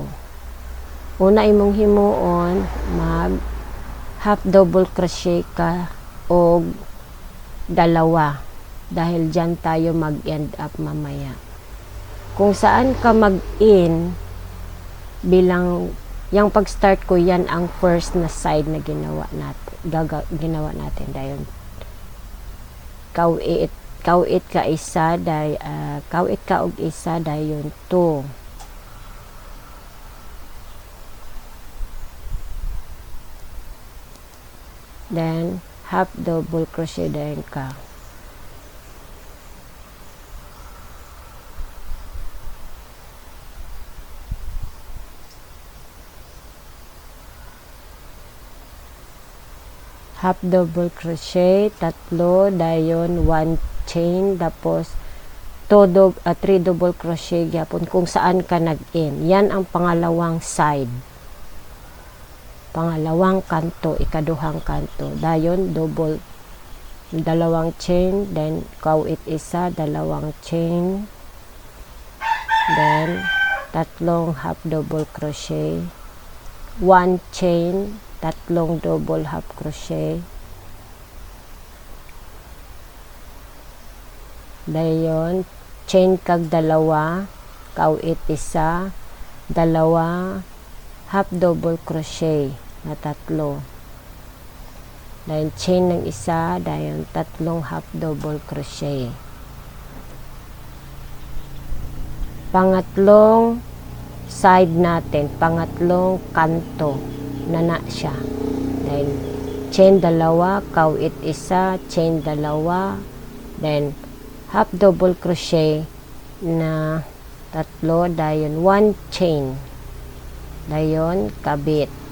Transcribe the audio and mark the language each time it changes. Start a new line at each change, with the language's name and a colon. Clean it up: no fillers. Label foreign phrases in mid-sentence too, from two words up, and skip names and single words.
Cebuano: Una imong himuon, mag
English: half double crochet
Cebuano: ka o 2 dahil dyan tayo mag
English: end up
Cebuano: mamaya.
Filipino: Kung saan ka mag in bilang yung pag start ko, yan ang first na side na ginawa natin dahil
Cebuano: kawit ka isa day kawit ka og isa dayon 2.
English: Then half double crochet
Cebuano: dayon ka.
English: Half double crochet, 3 dayon 1 chain,
Filipino: tapos 3
English: double crochet
Filipino: gyapon kung saan ka nag-in. Yan ang pangalawang side, pangalawang kanto,
Cebuano: ikaduhang kanto.
English: Dayon 2 chain, then
Cebuano: kawit isa,
English: 2 chain, then 3 half double crochet, 1 chain, 3 double half crochet,
Cebuano: dayon chain kag 2, kawit isa, 2
English: half double crochet
Cebuano: na 3, dayon chain ng isa, dayon 3
English: half double crochet.
Filipino: Pangatlong side natin, pangatlong kanto na siya,
English: then chain 2,
Cebuano: kawit isa,
English: chain 2, then half double crochet na 3, dayon 1 chain,
Cebuano: dayon kabit.